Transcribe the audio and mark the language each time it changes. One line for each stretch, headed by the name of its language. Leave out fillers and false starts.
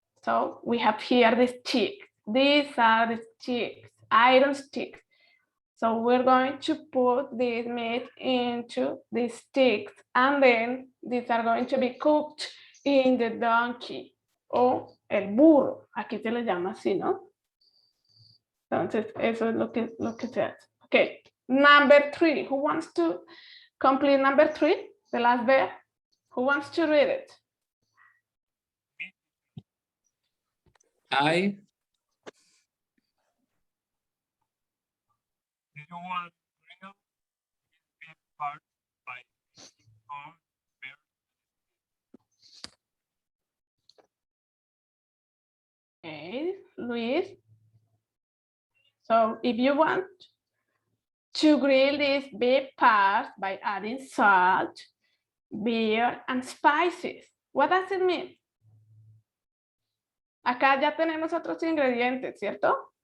English: So we have here the sticks. These are the sticks, iron sticks. So we're going to put this meat into the sticks and then these are going to be cooked in the donkey
Spanish: o el burro. Aquí se le llama así, ¿no? Entonces, eso es lo que se hace.
English: Okay, number 3. Who wants to complete number 3? The last verb. Who wants to read it? I. Did you want to bring up this part by on Okay, Luis. So if you want to grill these big parts by adding salt, beer, and spices, what does it mean?
Spanish: Acá ya tenemos otros ingredientes, ¿cierto?